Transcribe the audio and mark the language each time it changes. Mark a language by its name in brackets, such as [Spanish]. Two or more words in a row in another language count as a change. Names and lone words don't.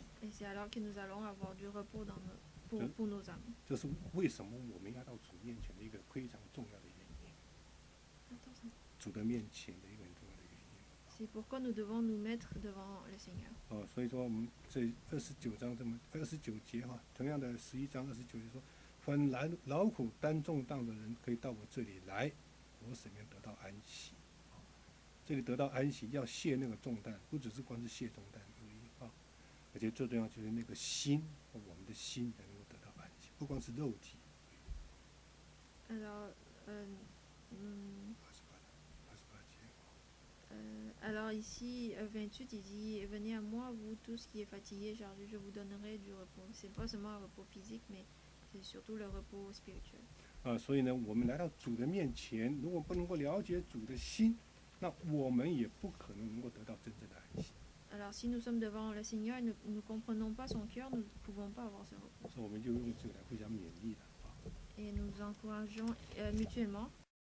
[French] et c'est alors que nous allons avoir du repos pour nos âmes. [Chinese] 这是为什么我们要到主面前的一个非常重要的原因。主的面前的一个很重要的原因。 [French] C'est pourquoi nous devons nous mettre devant le Seigneur. [Chinese] 所以说我们这29章29节同样的11章29节说，凡劳苦担重担的人，可以到我这里来，我使你们得到安息。这里得到安息，要卸那个重担，不只是光是卸重担而已而且最重要就是那个心，我们的心能够得到安息，不光是肉体。 [French] Alors ici, 28, il dit venez à moi, vous tous qui êtes fatigués, chargés, je vous donnerai du repos. C'est pas seulement un repos physique, mais c'est surtout le repos spirituel. [Chinese] 所以呢，我们来到主的面前，如果不能够了解主的心，那我们也不可能能够得到真正的安息。 [French] Alors si nous sommes devant le Seigneur et nous ne comprenons pas son cœur, nous ne pouvons pas avoir ce repos. [Chinese] 所以我们就用这个来互相勉励的。 [French] Et nous nous encourageons mutuellement.